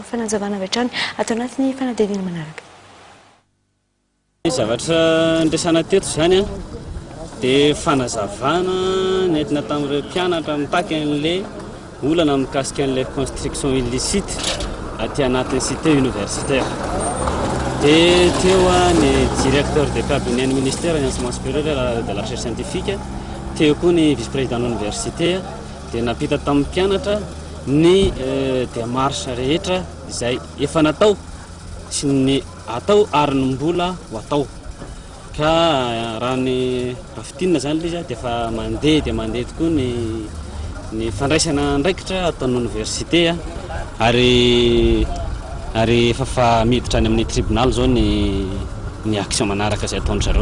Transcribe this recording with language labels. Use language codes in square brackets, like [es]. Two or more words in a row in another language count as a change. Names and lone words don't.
[mg] Fanazavana avy hatrany atao anatin'ny fanadihadiana manaraka. Zavatra ndresana teto zany dia fanazavana nentina tamin'ireo mpianatra mitaky an'ilay olana mikasika an'ilay [fr] construction illicite [mg] aty anatin'ny [fr] cité universitaire. Et le directeur de cabinet du ministère de l'enseignement supérieur de la recherche scientifique, le vice-président de l'université, [mg] de napita tam pianatra ny démarche rehetra izay efa natao sy ny atao ary ny mbola ho atao. Ka raha ny rafitinina zany izy dia efa mandeha tokoa ny fandraisana andraikitra ataon'ny université ary efa miditra any amin'ny tribunal zao ny action manaraka izay ataony zareo.